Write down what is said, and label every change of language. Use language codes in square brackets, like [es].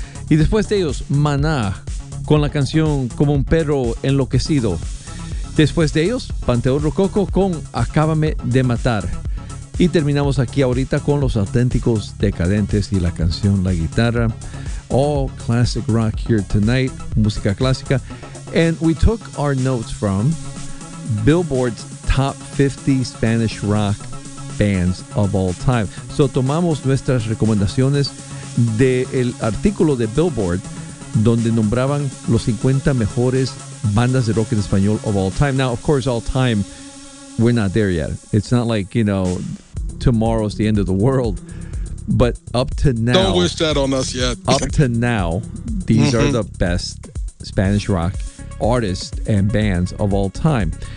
[es] Y después de ellos, Maná, con la canción Como un perro enloquecido. Después de ellos, Panteón Rococo con Acábame de matar. Y terminamos aquí ahorita con Los Auténticos Decadentes y la canción La Guitarra. [en] All classic rock here tonight, [es] música clásica. [en] And we took our notes from Billboard's Top 50 Spanish Rock Bands of All Time. [es] So tomamos nuestras recomendaciones del artículo de Billboard donde nombraban los 50 mejores bandas de rock en español [en] of all time. Now, of course, all time, we're not there yet. It's not like, you know, tomorrow's the end of the world. But up to now... Don't wish that on us yet. Up to now, these mm-hmm. are the best Spanish rock artists and bands of all time.